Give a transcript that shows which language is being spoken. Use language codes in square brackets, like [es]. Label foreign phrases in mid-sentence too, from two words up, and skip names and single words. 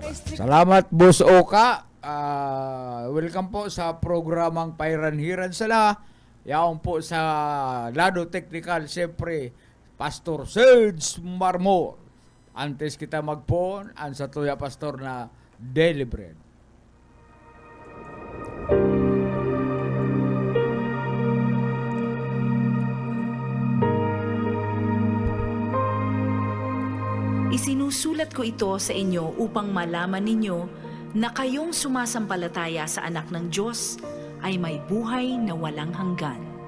[tl] Salamat, Boss Oka. Welcome po sa programang Pairanhiran Sala. [bik] Yaon po sa lado technical, siyempre, Pastor Serge Marmol. Antes kita magpon, ang sa tuya Pastor na Daily Bread. [tl] Isinusulat ko ito sa inyo upang malaman ninyo na kayong sumasampalataya sa anak ng Diyos ay may buhay na walang hanggan.